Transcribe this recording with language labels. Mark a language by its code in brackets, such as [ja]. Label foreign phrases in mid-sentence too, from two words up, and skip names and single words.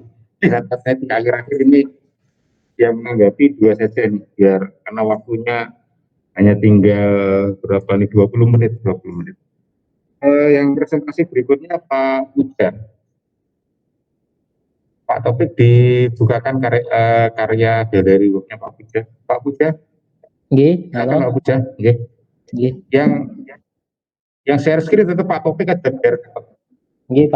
[id] Lihat saya di akhir-akhir ini yang menanggapi dua saja nih, biar karena waktunya hanya tinggal berapa nih, 20 menit. Yang presentasi berikutnya Pak Puja. Pak Taufik dibukakan karya galeri worknya Pak Puja. Pak Puja. [jv] Nggih, halo. Pak Puja, nggih. Nggih. [id] Yang [en] share screen [id] tetap Pak Taufik ada biar cepat. [jv] Nggih, Pak.